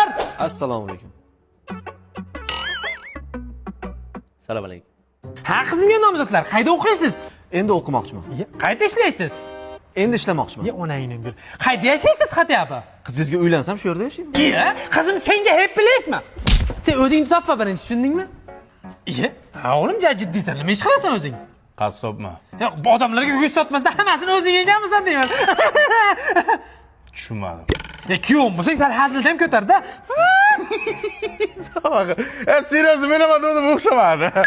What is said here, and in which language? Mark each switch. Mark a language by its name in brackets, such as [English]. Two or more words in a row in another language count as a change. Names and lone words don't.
[Uzbek] Assalomu alaykum. Assalomu alaykum. Ha, qizimga nomzodlar, qayda o'qiysiz? Endi o'qimoqchiman. Qayda ishlaysiz? Endi ishlamoqchiman. Onangni bir. Qayda yashaysiz xatyapti? Qizingizga uylansam shu yerda yashayman. Qizim senga [English] happy life- [Uzbek] mi? Sen o'zingni topfa birinchi, tushundingmi? O'g'lim jiddiysan, nima ish qilasan o'zing? Qassobmi? Yo'q, odamlarga go'sht sotmasdan hammasini o'zing yeganmisan deyman. Tushunmadim. Kuyov bo'lsang, sal hazildan ko'tar-da. Serios men ham odamga o'xshamadi.